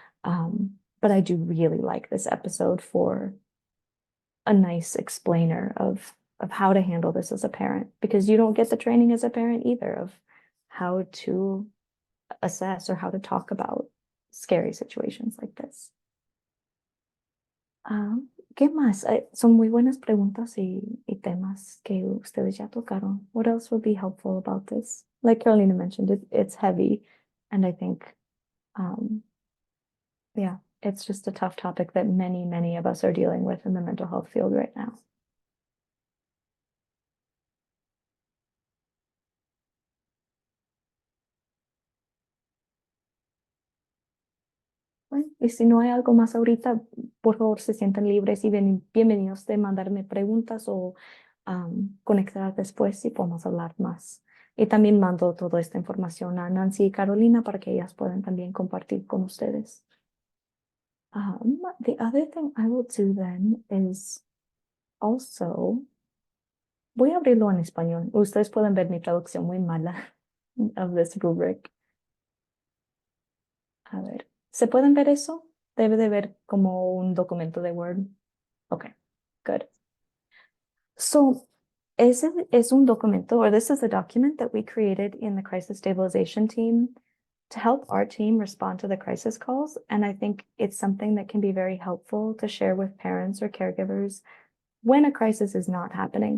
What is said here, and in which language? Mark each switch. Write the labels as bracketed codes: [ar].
[en] But I do really like this episode for a nice explainer of how to handle this as a parent, because you don't get the training as a parent either of how to assess or how to talk about scary situations like this. [es] ¿Qué más? Son muy buenas preguntas y temas que ustedes ya tocaron. [en] What else would be helpful about this? Like Carolina mentioned, it's heavy, and I think, yeah, it's just a tough topic that many, many of us are dealing with in the mental health field right now. [es] Bueno, y si no hay algo más ahorita, por favor se sientan libres y bienvenidos de mandarme preguntas o conectar después y podemos hablar más. Y también mando toda esta información a Nancy y Carolina para que ellas puedan también compartir con ustedes. [en] The other thing I will do then is also, [es] voy a abrirlo en español. Ustedes pueden ver mi traducción muy mala [en] of this rubric. [es] A ver. ¿Se pueden ver eso? Debe de ver como un documento de Word. [en] Okay, good. So, [es] ese es un documento, [en] or this is a document that we created in the crisis stabilization team to help our team respond to the crisis calls. And I think it's something that can be very helpful to share with parents or caregivers when a crisis is not happening.